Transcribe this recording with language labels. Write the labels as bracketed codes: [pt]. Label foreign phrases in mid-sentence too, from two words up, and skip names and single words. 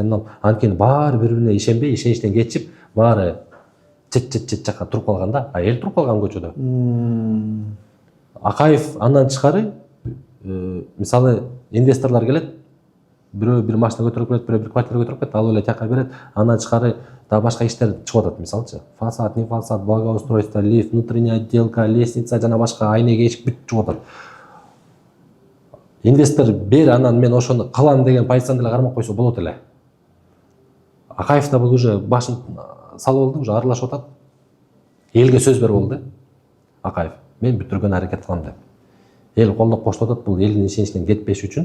[ky] Сенен алып, анткени баары бири-бирине ишенбей, ишеничтен кетип, баары чет жакка туруп калган да. Эл туруп калган көчөдө. Акаев андан тышкары, мисалы инвесторлор келет, бирөө бир машина көтөрүп келет, бирөө бир квартира көтөрүп келет, алып эле тияка берет. Андан тышкары да башка иштер чыгып атат, мисалчы. [ru] Фасад, не фасад, благоустройство, лифт, внутренняя отделка, лестница, [ky] жана башка айнеге эшик бүт чыгып атат. Инвестор бер, анан мен ошону кылам деген позицияны деле кармап койсо болот эле. Акаев да бул уже башын салып алды, уже аралашып атат. Элге сөз берип алды. Акаев, мен бүтүргөн аракет кылам деп. Эл колдоп коштуп атат, бул элдин ишеничинен кетпеш үчүн.